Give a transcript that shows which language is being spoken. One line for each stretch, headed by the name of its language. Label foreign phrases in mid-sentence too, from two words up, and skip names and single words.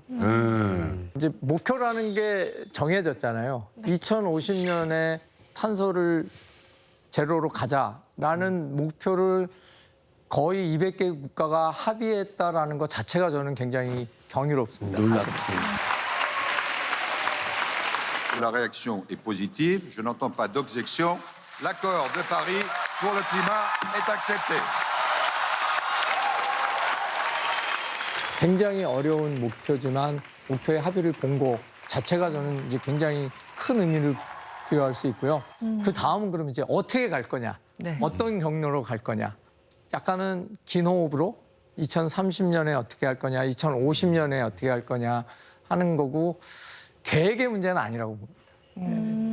Korean: 이제 목표라는 게 정해졌잖아요. 2050년에 탄소를 제로로 가자라는 목표를 거의 200개 국가가 합의했다라는 것 자체가 저는 굉장히 경이롭습니다.
French: La réaction est positive. Je n'entends pas d'objection. L'accord de Paris pour le climat est accepté.
Korean: 굉장히 어려운 목표지만 목표의 합의를 본 거 자체가 저는 이제 굉장히 큰 의미를 부여할 수 있고요. 그 다음은 그럼 이제 어떻게 갈 거냐, 어떤 경로로 갈 거냐. 약간은 긴 호흡으로 2030년에 어떻게 할 거냐, 2050년에 어떻게 할 거냐 하는 거고 계획의 문제는 아니라고 봅니다.